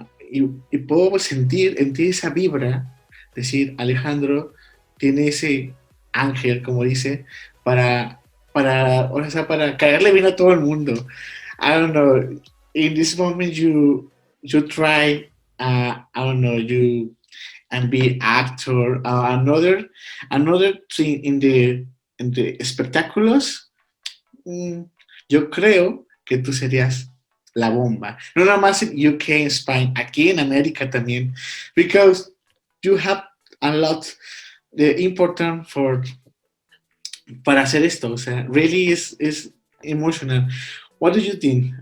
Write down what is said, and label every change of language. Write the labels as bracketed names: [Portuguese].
[Spanish] Y puedo sentir en ti esa vibra, decir, Alejandro tiene ese ángel, como dice, para caerle bien a todo el mundo. [English] I don't know, in this moment you try, I don't know, you and be actor, another thing in the espectáculos. [Spanish] Yo creo que tú serías la bomba. No nada más en UK, en Spain, aquí en América también. [English] Because you have a lot important [Spanish] para hacer esto. O sea, [English] really is emotional. What do you think?